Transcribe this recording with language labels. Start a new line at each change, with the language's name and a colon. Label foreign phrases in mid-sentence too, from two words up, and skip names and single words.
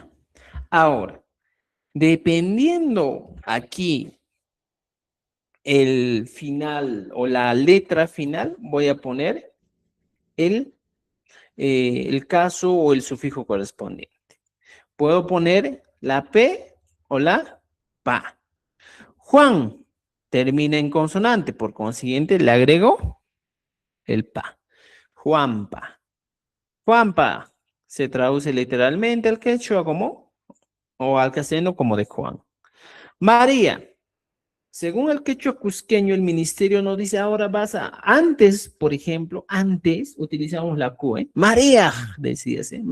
Spanish: Ahora, dependiendo aquí el final o la letra final, voy a poner el caso o el sufijo correspondiente. Puedo poner la P o la PA. Juan termina en consonante, por consiguiente le agrego el PA. Juanpa. Juanpa se traduce literalmente al quechua como o al castellano como de Juan. María. Según el quechua cusqueño, el ministerio nos dice ahora vas a, antes, por ejemplo, antes utilizábamos la Q, ¿eh? María, decías, ¿eh?